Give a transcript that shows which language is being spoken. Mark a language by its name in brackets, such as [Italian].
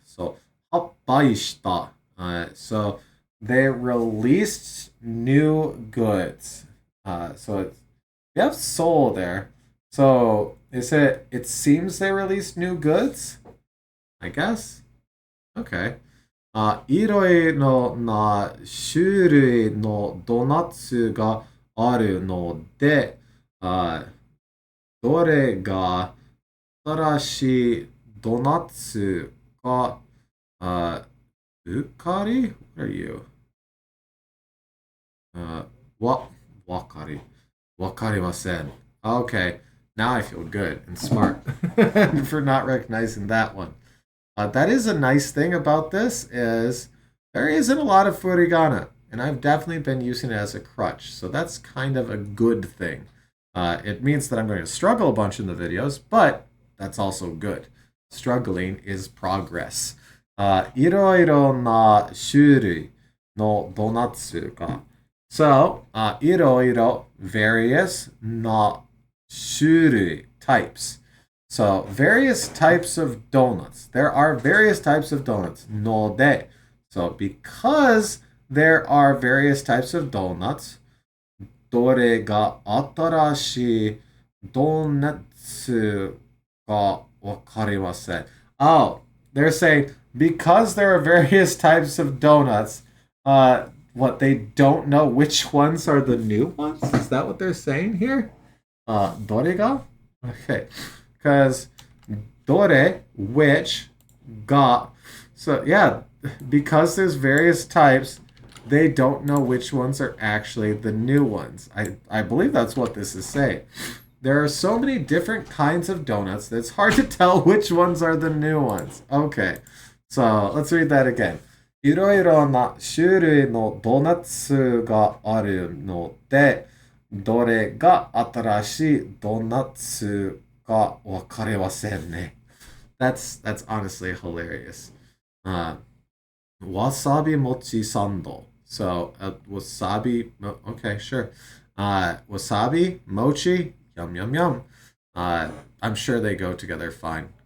[Japanese] So, 発売した。 [English] So, they released new goods. So, we have soul there. So, it seems they released new goods? I guess? Okay. [Japanese] いろいろな種類のドーナツがあるので、どれが新しいドーナツか、うかり [English] What are you? [Japanese] わかりません. [English] Okay, now I feel good and smart for not recognizing that one. That is a nice thing about this is there isn't a lot of furigana, and I've definitely been using it as a crutch, so that's kind of a good thing. It means that I'm going to struggle a bunch in the videos, but that's also good. Struggling is progress. [Japanese] いろいろな種類のドーナツが So, いろいろ various な種類 types. [English] So, various types of donuts. There are various types of donuts. [Japanese] ので [English] So, because there are various types of donuts, [Japanese] どれが新しいドーナツかわかりません. [English] Oh, they're saying because there are various types of donuts, what, they don't know which ones are the new ones? Is that what they're saying here? [Japanese] どれが?Okay. [English] Because どれ, which, が. So, yeah, because there's various types, they don't know which ones are actually the new ones. I believe that's what this is saying. There are so many different kinds of donuts that it's hard to tell which ones are the new ones. Okay, so let's read that again. [Japanese] いろいろな種類のドーナツがあるので、どれが新しいドーナツかわかりませんね. [English] That's honestly hilarious. Wasabi mochi sando. So, wasabi, okay, sure. Wasabi, mochi, yum, yum, yum. I'm sure they go together fine.